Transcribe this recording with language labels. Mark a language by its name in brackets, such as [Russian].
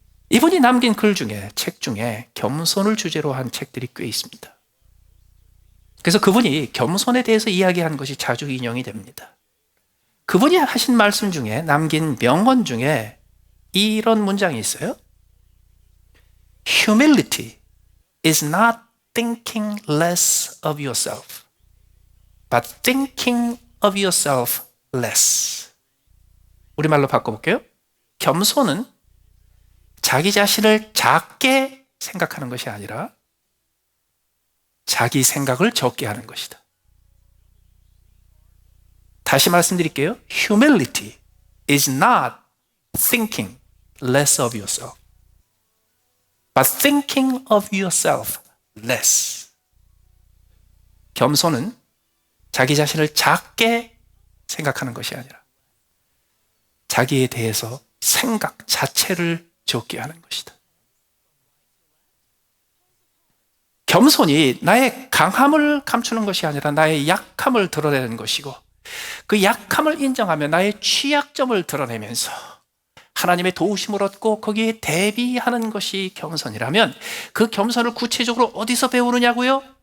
[Korean] 이분이 남긴 글 중에, 책 중에 겸손을 주제로 한 책들이 꽤 있습니다. 그래서 그분이 겸손에 대해서 이야기한 것이 자주 인용이 됩니다. 그분이 하신 말씀 중에, 남긴 명언 중에 이런 문장이 있어요. [English] Humility is not thinking less of yourself, but thinking of yourself less. [Korean] 우리말로 바꿔볼게요. 겸손은 자기 자신을 작게 생각하는 것이 아니라 자기 생각을 적게 하는 것이다. 다시 말씀드릴게요. [English] Humility is not thinking less of yourself, but thinking of yourself less. [Korean] 겸손은 자기 자신을 작게 생각하는 것이 아니라 자기에 대해서 생각 자체를 적게 하는 것이다. 겸손이 나의 강함을 감추는 것이 아니라 나의 약함을 드러내는 것이고, 그 약함을 인정하며 나의 취약점을 드러내면서 하나님의 도우심을 얻고 거기에 대비하는 것이 겸손이라면, 그 겸손을 구체적으로 어디서 배우느냐고요?